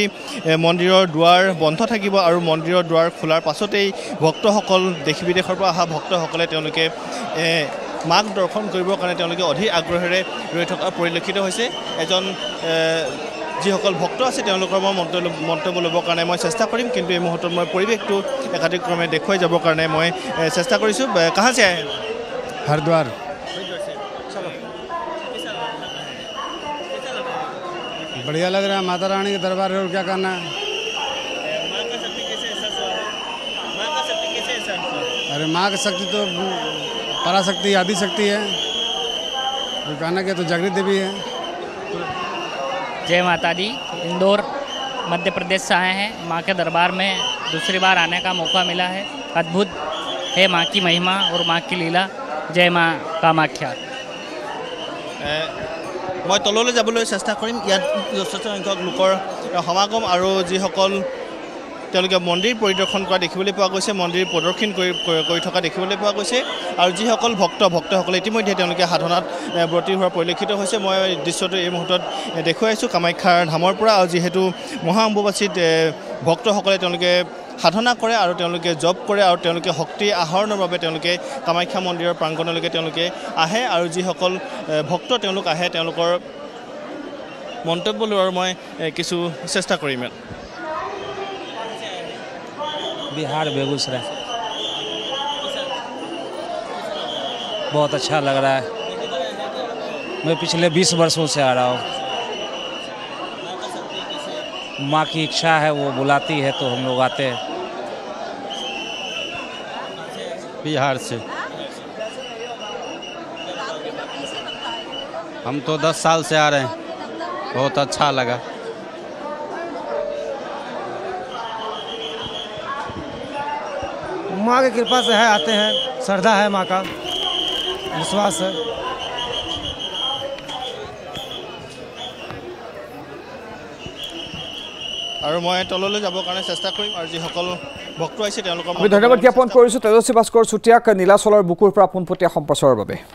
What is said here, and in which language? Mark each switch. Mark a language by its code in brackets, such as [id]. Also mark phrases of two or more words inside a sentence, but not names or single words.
[as] মন্দিৰৰ দুৱাৰ বন্ধ থাকিব আৰু মন্দিৰৰ দুৱাৰ খোলাৰ পাছতেই ভক্তসকল দেশ বিদেশৰ পৰা অহা ভক্তসকলে তেওঁলোকে মাক দৰ্শন কৰিবৰ কাৰণে তেওঁলোকে অধিক আগ্ৰহেৰে ৰৈ থকা পৰিলক্ষিত হৈছে এজন যিসকল ভক্ত আছে তেওঁলোকৰ মই মন্তব্য ল'বৰ কাৰণে মই চেষ্টা কৰিম কিন্তু এই মুহূৰ্তত মই পৰিৱেশটো একাধিক্ৰমে দেখুৱাই যাবৰ কাৰণে মই চেষ্টা কৰিছোঁ [hi] कहाँ से आए हरिद्वार बढ़िया लग रहा है माता रानी के दरबार है और क्या करना है अरे माँ की शक्ति तो पराशक्ति आदि शक्ति है कहना क्या तो जागृत देवी है जय माता दी इंदौर मध्य प्रदेश से आए हैं माँ के दरबार में दूसरी बार आने का मौका मिला है अद्भुत है माँ की महिमा और माँ की लीला जय माँ कामाख्या [as] मैं तलলৈ যাবলৈ চেষ্টা কৰিম ইয়াত যথেষ্ট সংখ্যক লোকৰ সমাগম আৰু যিসকল তেওঁলোকে মন্দিৰ পৰিদৰ্শন কৰা দেখিবলৈ পোৱা গৈছে মন্দিৰ প্ৰদৰ্শন কৰি থকা দেখিবলৈ পোৱা গৈছে আৰু যিসকল ভক্তসকলে ইতিমধ্যে তেওঁলোকে সাধনাত ব্ৰতী হোৱাৰ পৰিলক্ষিত হৈছে মই দৃশ্যটো এই মুহূৰ্তত দেখুৱাইছোঁ কামাখ্যাৰ ধামৰ পৰা আৰু যিহেতু মহা অম্বুবাচীত ভক্তসকলে তেওঁলোকে সাধনা কৰে আৰু তেওঁলোকে জপ কৰে আৰু তেওঁলোকে শক্তি আহৰণৰ বাবে তেওঁলোকে কামাখ্যা মন্দিৰৰ প্ৰাংগণলৈকে তেওঁলোকে আহে আৰু যিসকল ভক্ত তেওঁলোক আহে তেওঁলোকৰ মন্তব্য লোৱাৰ মই কিছু চেষ্টা কৰিম [hi] बिहार बेगूसराय बहुत अच्छा लग रहा है मैं पिछले 20 वर्षों से आ रहा हूँ माँ की इच्छा है वो बुलाती है तो हम लोग आते हैं बिहार से हम तो 10 साल से आ रहे हैं बहुत अच्छा लगा माँ की कृपा से है आते हैं श्रद्धा है माँ का विश्वास है [as] আৰু মই তললৈ যাবৰ কাৰণে চেষ্টা কৰিম আৰু যিসকল ভক্ত আছে তেওঁলোকৰ আমি ধন্যবাদ জ্ঞাপন কৰিছোঁ তেজস্বী ভাস্কৰ চুটিয়াক নীলাচলৰ বুকুৰ পৰা পোনপটীয়া সম্প্ৰচাৰৰ বাবে